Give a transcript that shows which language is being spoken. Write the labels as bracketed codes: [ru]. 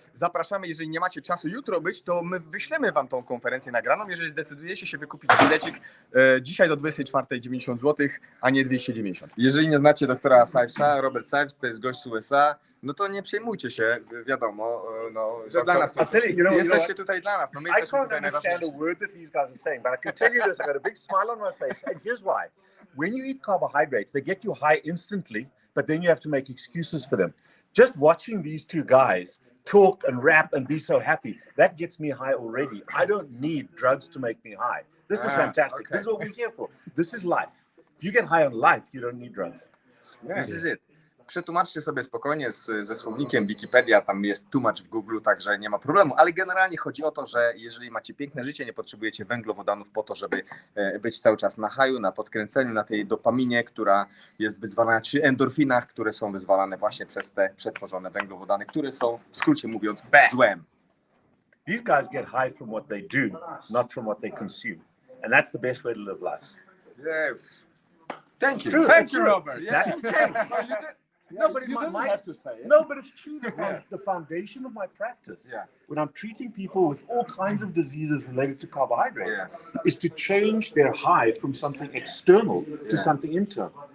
[pl] Zapraszamy, jeżeli nie macie czasu jutro być, to my wyślemy wam tą konferencję nagraną, jeżeli zdecydujecie się wykupić bilecik dzisiaj do 24:00 90 zł, a nie 290. Jeżeli nie znacie doktora Sivesa, Robert Sives to jest gość z USA, no to nie przejmujcie się, wiadomo, że dla nas to jesteście tutaj dla nas. No my [en] I can't understand a word that these guys are saying, but I can tell you this, I got a big smile on my face, and here's why. When you eat carbohydrates, they get you high instantly, but then you have to make excuses for them. Just watching these two guys talk and rap and be so happy, that gets me high already. I don't need drugs to make me high. This is fantastic. Okay. This is what we're here for. This is life. If you get high on life, you don't need drugs. This is it. [pl] Przetłumaczcie sobie spokojnie ze słownikiem Wikipedia, tam jest tłumacz w Google, także nie ma problemu, ale generalnie chodzi o to, że jeżeli macie piękne życie, nie potrzebujecie węglowodanów po to, żeby być cały czas na haju, na podkręceniu, na tej dopaminie, która jest wyzwalana, czy endorfinach, które są wyzwalane właśnie przez te przetworzone węglowodany, które są, w skrócie mówiąc, złem. [en] These guys get high from what they do, not from what they consume. And that's the best way to live life. Yeah. Thank you. True, Thank it's you, true. Robert. Yeah. That's the change. No, but You don't have to say it. No, but it's true. The foundation of my practice, Yeah. when I'm treating people with all kinds of diseases related to carbohydrates, is to change their high from something external to something internal.